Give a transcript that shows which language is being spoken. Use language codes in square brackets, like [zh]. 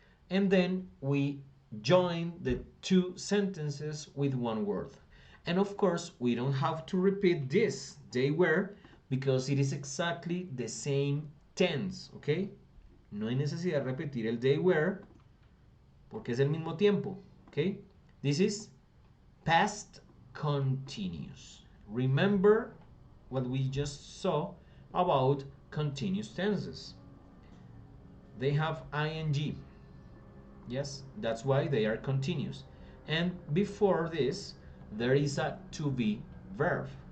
[en] And then we join the two sentences with one word. And of course, we don't have to repeat this, they were, because it is exactly the same tense, ¿ok? [es] No hay necesidad de repetir el [en] they were, [es] porque es el mismo tiempo, ¿ok? [en] This is past continuous. Remember what we just saw about continuous tenses. They have ing. Yes, that's why they are continuous. And before this, there is a to be verb.